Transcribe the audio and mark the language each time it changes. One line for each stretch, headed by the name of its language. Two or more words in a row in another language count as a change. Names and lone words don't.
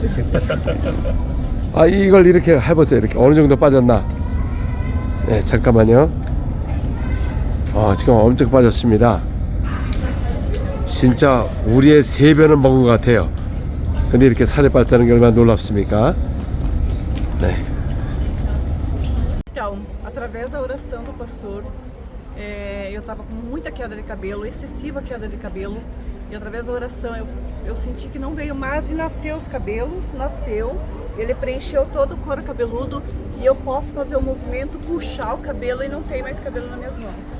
Korean: 아, 이걸 이렇게 해보세요. 이렇게 어느 정도 빠졌나? 네, 잠깐만요. 지금 엄청 빠졌습니다. 진짜 우리의 3배는 먹은 것 같아요. 근데 이렇게 살이 빠졌다는 게 얼마나 놀랍습니까? 네.
Portuguese: Então, através da oração do pastor, eu estava com muita queda de cabelo, excessiva queda de cabelo. E através da oração eu senti que não veio mais e nasceu os cabelos, nasceu. Ele preencheu todo o couro cabeludo e eu posso fazer o movimento, puxar o cabelo e não tem mais cabelo nas minhas mãos.